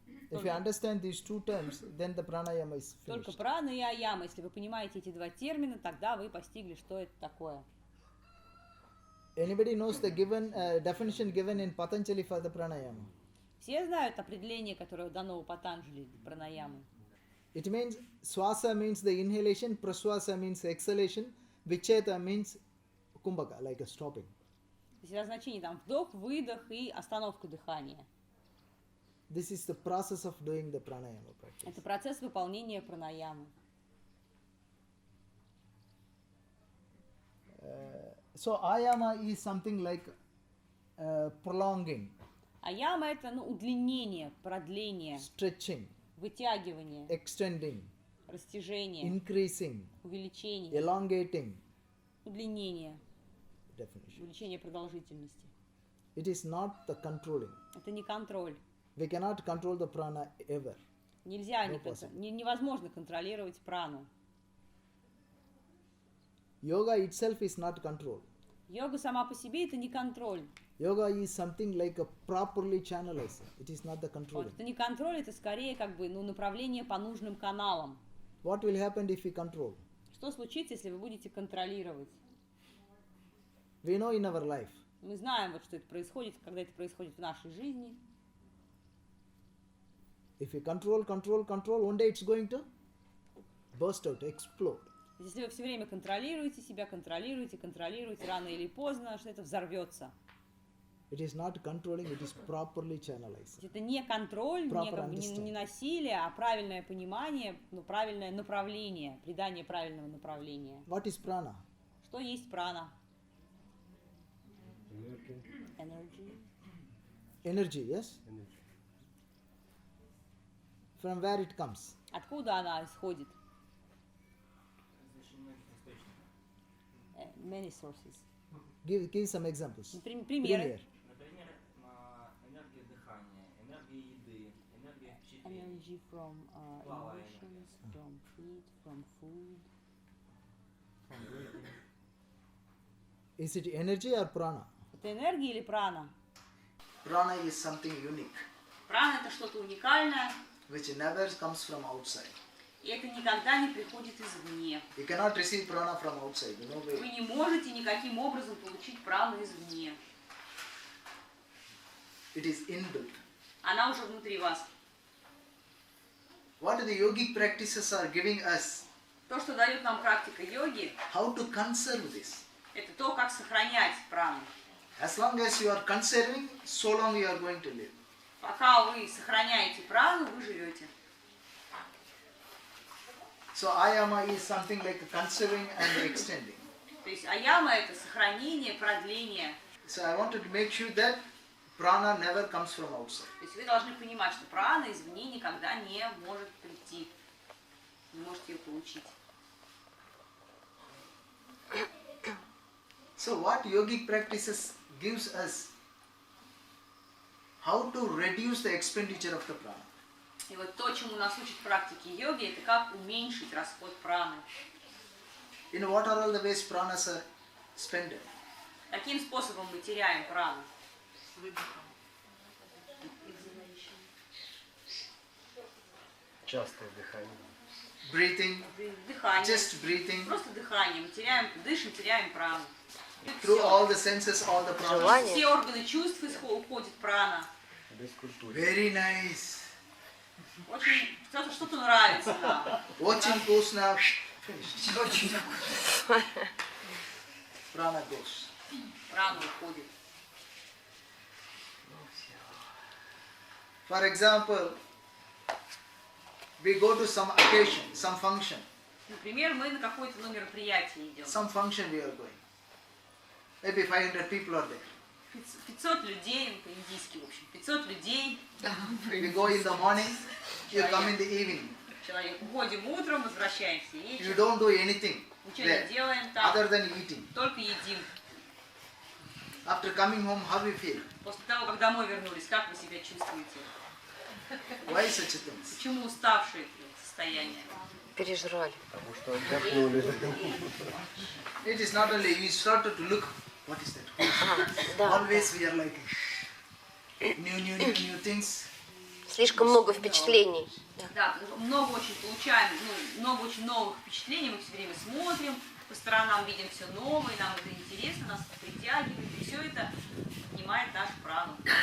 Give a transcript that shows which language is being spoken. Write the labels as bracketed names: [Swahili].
[English] If you understand these two terms, then the pranayama is [Russian] Только [English] finished. [Russian] прана и аяма. Если вы понимаете эти два термина, тогда вы постигли, что это такое. [English] Anybody knows the given definition given in Patanjali for the pranayama? [Russian] Все знают определение, которое дано у Патанджали пранаямы. [English] It means swasa means the inhalation, praswasa means exhalation, vicheta means kumbhaka, like a stopping. [Russian] То есть значение там вдох, выдох и остановка дыхания. [English] This is the process of doing the pranayama practice. [Russian] Это процесс выполнения пранаямы. [English] So ayama is something like prolonging, [Russian] Аяма это удлинение, продление, [English] stretching, [Russian] вытягивание, [English] extending, [Russian] растяжение, [English] increasing, [Russian] увеличение, [English] elongating. [Russian] удлинение, [English] Definition. [Russian] увеличение продолжительности. [English] It is not the controlling. [Russian] Это не контроль. [English] We cannot control the prana ever. [Russian] Нельзя, [English] No [Russian] невозможно контролировать прану. [English] Yoga itself is not control. [Russian] Йога сама по себе это не контроль. [English] Yoga is something like a properly channelized. It is not the controlling. [Russian] Это не контроль, это скорее как бы направление по нужным каналам. [English] What will happen if we control? [Russian] Что случится, если вы будете контролировать? [English] We know in our life. [Russian] Мы знаем, вот, что это происходит, когда это происходит в нашей жизни. [English] If you control, one day it's going to burst out, explode. [Russian] Если вы все время контролируете себя, контролируете, рано или поздно, что это взорвется. [English] It is not controlling, it is properly channelized. [Russian] Это не контроль, не насилие, а правильное понимание, правильное направление, придание правильного направления. [English] What is prana? [Russian] Что есть прана? [English] Energy, yes? From where it comes? [Russian] Откуда она исходит? [English] Many sources. Give some examples. [Russian] Примеры. Например, энергия дыхания, энергия еды, энергия впечатлений. [English] Energy from emotions, from heat, from food. Is it energy or prana? [Russian] Это энергия или прана? [English] Prana is something unique, [Russian] Прана это что-то уникальное, [English] which never comes from outside. [Russian] и это никогда не приходит извне. [English] You cannot receive prana from outside, no way. [Russian] Вы не можете никаким образом получить прану извне. [English] It is inbuilt. [Russian] Она уже внутри вас. [English] What the yogic practices are giving us? [Russian] То, что дает нам практика йоги, [English] How to conserve this? [Russian] это то, как сохранять прану. [English] As long as you are conserving, so long you are going to live. [Russian] Пока вы сохраняете прану, вы живете. [English] So ayama is something like conserving and extending. [Russian] То есть аяма это сохранение, продление. [English] So I wanted to make sure that prana never comes from outside. [Russian] То есть вы должны понимать, что прана извне никогда не может прийти. Не можете ее получить. [English] So what yogic practices gives us how to reduce the expenditure of the prana. [Russian] И вот то, чему нас учат практики йоги, это как уменьшить расход праны. [English] You know what are all the ways pranas are spent? [Russian] Каким способом мы теряем прану? Частое дыхание. [English] Breathing, [Russian] Дыхание. [English] just breathing. [Russian] Просто дыхание. Мы теряем, дышим, теряем прану. [English] Through all the senses, all the prana. [Russian] Все органы чувств уходит прана. [English] Very nice. [Russian] Очень что-то нравится нам. Очень вкусно. [English] Finished. Prana goes. [Russian] Прана уходит. [English] For example, we go to some occasion, some function. [Russian] Например, мы на какое-то мероприятие идем. [English] Some function we are going. Maybe 500 people are there. [Russian] 500 людей, по-индийски, в общем, 500 людей. [English] We go in the morning, you come in the evening. [Russian] Человек, уходим утром, возвращаемся [English] You [Russian] вечером. [English] don't do anything [Russian] Ничего не [English] there [Russian] делаем там, [English] other than eating. [Russian] только едим. [English] After coming home, how you feel? [Russian] После того, как домой вернулись, как вы себя чувствуете? [English] Why such a thing? [Russian] Почему уставшие состояние? Пережрали. [English] It is not only you started to look. What is that? Always we are like new things. [Russian] Слишком много впечатлений. Да, много очень получаем, много очень новых впечатлений, мы все время смотрим, по сторонам видим все новое, нам это интересно, нас притягивает, и все это поднимает нашу прану.